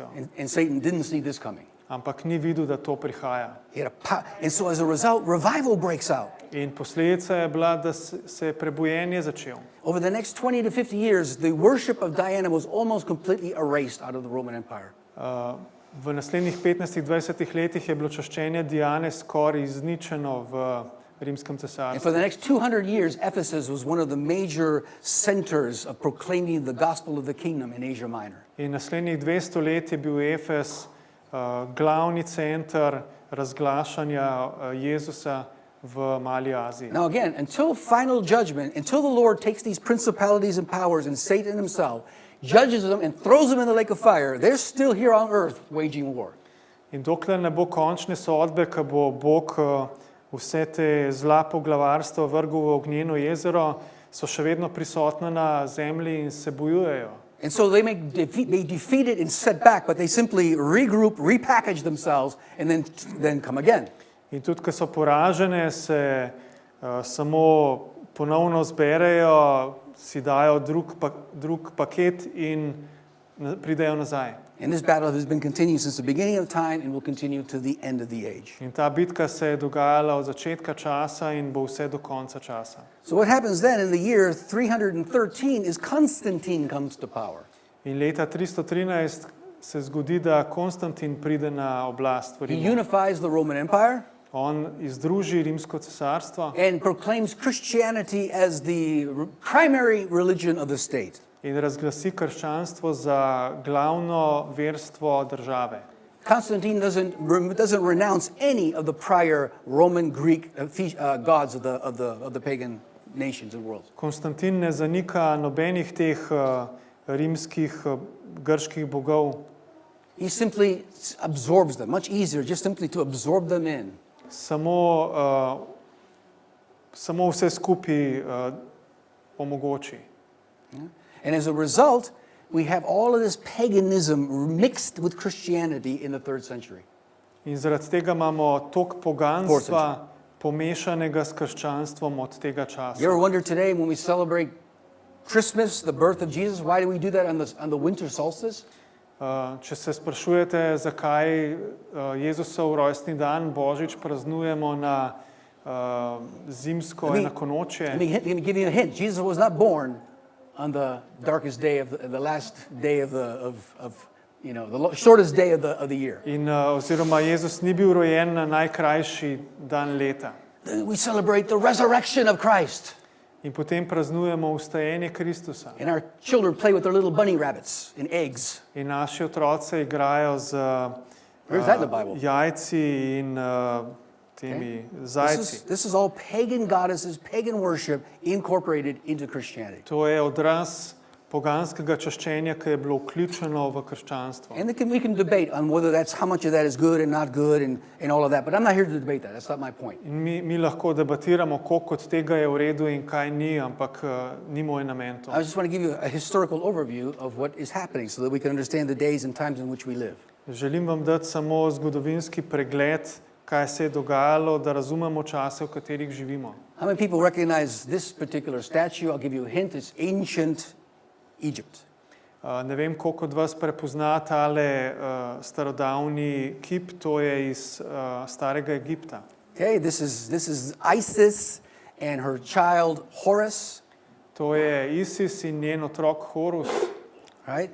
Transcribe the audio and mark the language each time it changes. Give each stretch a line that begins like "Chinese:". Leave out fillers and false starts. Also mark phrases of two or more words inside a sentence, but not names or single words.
English: And Satan didn't see this coming.
Slovenian: Ampak ni videl, da to prihaja.
English: And so as a result, revival breaks out.
Slovenian: In posledica je bila, da se je prebujenje začel.
English: Over the next 20 to 50 years, the worship of Diana was almost completely erased out of the Roman Empire.
Slovenian: V naslednjih 15-20 letih je bilo čaščenje Diane skoraj izničeno v Rimskem
English: And
Slovenian: cesarstvu.
English: for the next 200 years, Ephesus was one of the major centers of proclaiming the gospel of the kingdom in Asia Minor.
Slovenian: In naslednjih 200 let je bil Efes glavni center razglašanja Jezusa v Mali Aziji.
English: Now again, until final judgment, until the Lord takes these principalities and powers and Satan himself, judges them and throws them in the lake of fire, they're still here on earth waging war.
Slovenian: In dokler ne bo končne sodbe, ko bo Bog vse te zla poglavarstva vrgel v ognjeno jezero, so še vedno prisotna na zemlji in se bojujejo.
English: And so they defeat it and set back, but they simply regroup, repackage themselves, and then come again.
Slovenian: In tudi, ko so poražene, se samo ponovno zberejo, si dajo drug paket in pridejo nazaj.
English: And this battle has been continuing since the beginning of time and will continue to the end of the age.
Slovenian: In ta bitka se je dogajala od začetka časa in bo vse do konca časa.
English: So what happens then in the year 313 is Constantine comes to power.
Slovenian: In leta 313 se zgodi, da Konstantin pride na oblast v
English: He
Slovenian: Rimu.
English: unifies the Roman Empire
Slovenian: On izdruži Rimsko cesarstvo
English: and proclaims Christianity as the primary religion of the state.
Slovenian: in razglasi krščanstvo za glavno verstvo države.
English: Constantine doesn't renounce any of the prior Roman Greek gods of the pagan nations and worlds.
Slovenian: Konstantin ne zanika nobenih teh rimskih grških bogov.
English: He simply absorbs them, much easier just simply to absorb them in.
Slovenian: Samo vse skupaj omogoči.
English: And as a result, we have all of this paganism mixed with Christianity in the 3rd century.
Slovenian: In zaradi tega imamo toliko poganstva pomešanega s krščanstvom od tega časa.
English: You ever wonder today when we celebrate Christmas, the birth of Jesus, why do we do that on the winter solstice?
Slovenian: Če se sprašujete, zakaj Jezusov rojstni dan Božič praznujemo na zimsko enakonočje.
English: Let me give you a hint. Jesus was not born on the darkest day of the last day of the shortest day of the year.
Slovenian: In oziroma Jezus ni bil rojen na najkrajši dan leta.
English: We celebrate the resurrection of Christ.
Slovenian: In potem praznujemo vstajenje Kristusa.
English: And our children play with their little bunny rabbits and eggs.
Slovenian: In naši otroci igrajo z
English: Where's that in the Bible?
Slovenian: jajci in temi zajci.
English: This is all pagan goddesses, pagan worship incorporated into Christianity.
Slovenian: To je odraz poganskega čaščenja, ki je bilo vključeno v krščanstvo.
English: And we can debate on whether how much of that is good and not good and all of that, but I'm not here to debate that. That's not my point.
Slovenian: In mi lahko debatiramo, koliko od tega je v redu in kaj ni, ampak ni moj namen to.
English: I just want to give you a historical overview of what is happening so that we can understand the days and times in which we live.
Slovenian: Želim vam dati samo zgodovinski pregled, kaj se je dogajalo, da razumemo čase, v katerih živimo.
English: How many people recognize this particular statue? I'll give you a hint. It's ancient Egypt.
Slovenian: Ne vem, koliko od vas prepozna tale starodavni kip, to je iz starega Egipta.
English: Okay, this is Isis and her child Horus.
Slovenian: To je Isis in njen otrok Horus.
English: Right?